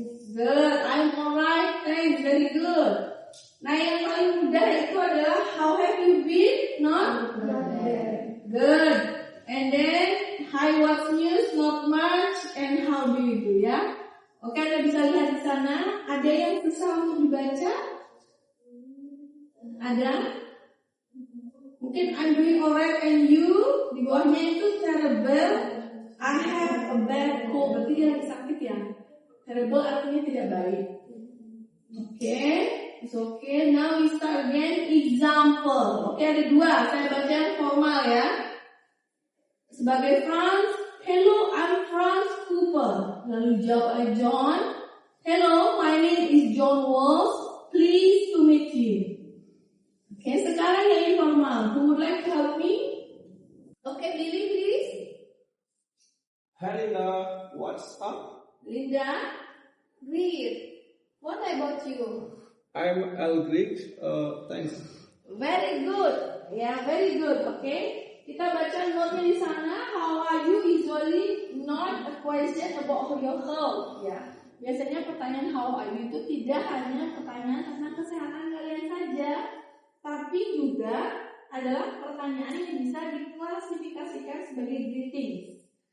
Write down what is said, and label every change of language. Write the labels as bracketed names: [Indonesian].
[English] Good, I'm alright, thanks, very good. [Indonesian] Nah, yang paling mudah itu adalah [English] how have you been? Not bad. Good. And then hi, what's news? Not much. And how do you do ya? [Indonesian] Oke, Anda bisa lihat di sana. Ada yang susah untuk dibaca? Ada? Mungkin [English] I'm doing alright and you. [Indonesian] Di bawahnya itu [English] terrible. I have a bad cold. [Indonesian] Berarti dia lagi sakit ya. Terrible artinya tidak baik. [English] Oke, it's okay. Now we start again. Example. [Indonesian] Oke, ada dua. Saya baca yang formal ya. Sebagai Franz, [English] hello, I'm Franz Cooper. [Indonesian] Lalu jawab oleh John. [English] Hello, my name is John Walls. Pleased to meet you. [Indonesian] Oke, sekarang yang informal. [English] Who would like to help me? Oke, Billy, please. Hi Linda, what's up? Linda, great. What about you? I'm Elgrid, thanks. Very good. Yeah, very good. Okay. [Indonesian] Kita baca note-nya di sana. [English] How are you usually not a question about your health. [Indonesian] Ya. Biasanya pertanyaan how are you itu tidak hanya pertanyaan tentang kesehatan kalian saja, tapi juga adalah pertanyaan yang bisa diklasifikasikan sebagai greetings.